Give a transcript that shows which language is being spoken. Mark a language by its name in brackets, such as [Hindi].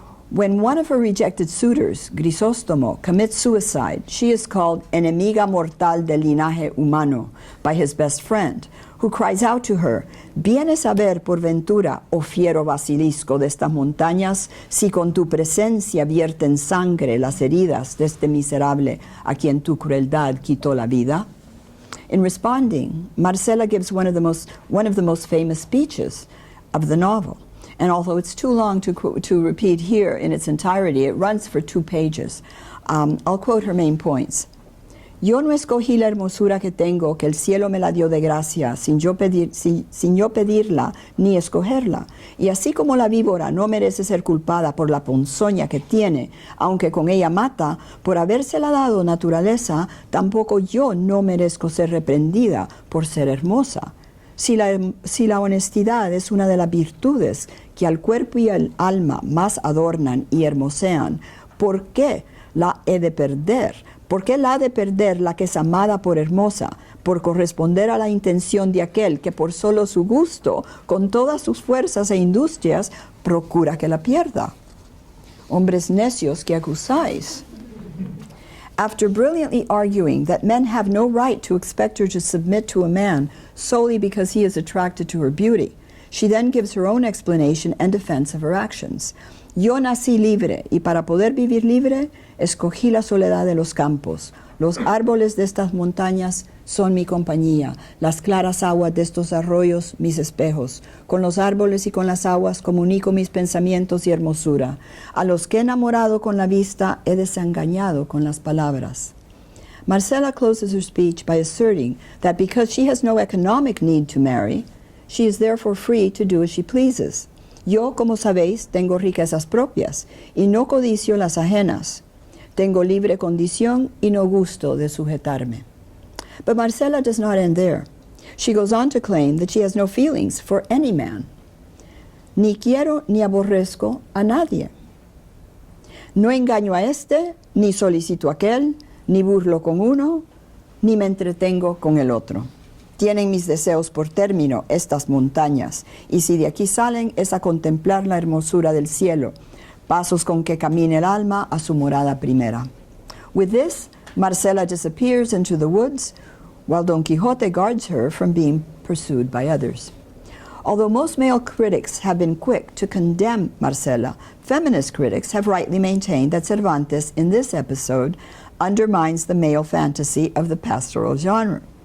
[English] When one of her rejected suitors, Grisóstomo, commits suicide, she is called [Spanish] enemiga mortal del linaje humano [English] by his best friend, who cries out to her, [Spanish] ¿vienes a ver por ventura, oh fiero basilisco de estas montañas, si con tu presencia vierten sangre las heridas de este miserable a quien tu crueldad quitó la vida? [English] In responding, Marcela gives one of the most famous speeches of the novel. And although it's too long to repeat here in its entirety, it runs for 2 pages. I'll quote her main points. [Spanish] Yo no escogí la hermosura que tengo, que el cielo me la dio de gracia, sin yo pedirla ni escogerla. Y así como la víbora no merece ser culpada por la ponzoña que tiene, aunque con ella mata, por habérsela dado naturaleza, tampoco yo no merezco ser reprendida por ser hermosa. Si la honestidad es una de las virtudes que al cuerpo y al alma más adornan y hermosean, ¿por qué la he de perder? ¿Por qué la ha de perder la que es amada por hermosa, por corresponder a la intención de aquel que por solo su gusto, con todas sus fuerzas e industrias, procura que la pierda? Hombres necios que acusáis. [English] After brilliantly arguing that men have no right to expect her to submit to a man solely because he is attracted to her beauty, she then gives her own explanation and defense of her actions. [Spanish] Yo nací libre, y para poder vivir libre, escogí la soledad de los campos. Los árboles de estas montañas son mi compañía, las claras aguas de estos arroyos mis espejos. Con los árboles y con las aguas comunico mis pensamientos y hermosura. A los que he enamorado con la vista he desengañado con las palabras. [English] Marcela closes her speech by asserting that because she has no economic need to marry, she is therefore free to do as she pleases. [Spanish] Yo, como sabéis, tengo riquezas propias y no codicio las ajenas. Tengo libre condición y no gusto de sujetarme. [English] But Marcela does not end there. She goes on to claim that she has no feelings for any man. [Spanish] Ni quiero ni aborrezco a nadie. No engaño a este, ni solicito a aquel, ni burlo con uno, ni me entretengo con el otro. Tienen mis deseos por término estas montañas, y si de aquí salen es a contemplar la hermosura del cielo, pasos con que camine el alma a su morada primera. [English] With this, Marcela disappears into the woods, while Don Quixote guards her from being pursued by others. Although most male critics have been quick to condemn Marcela, feminist critics have rightly maintained that Cervantes, in this episode, undermines the male fantasy of the pastoral genre.